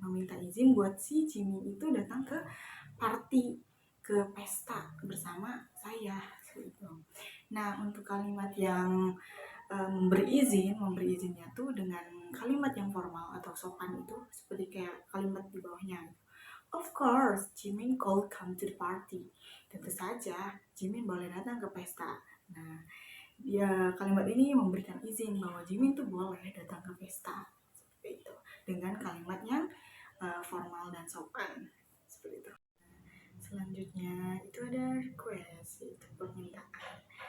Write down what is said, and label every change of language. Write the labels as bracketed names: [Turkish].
[Indonesian] Meminta izin buat si Jimin itu datang ke party, ke pesta bersama saya. Gitu. Nah, untuk kalimat yang memberi izinnya tuh dengan kalimat yang formal atau sopan itu seperti kayak kalimat di bawahnya. [English] Of course, Jimin could come to the party. [Indonesian] Tentu saja, Jimin boleh datang ke pesta. Nah, kalimat ini memberikan izin bahwa Jimin tuh boleh datang ke pesta. Seperti itu. Dengan kalimat yang formal dan sopan. Seperti itu. Selanjutnya itu ada request, itu permintaan.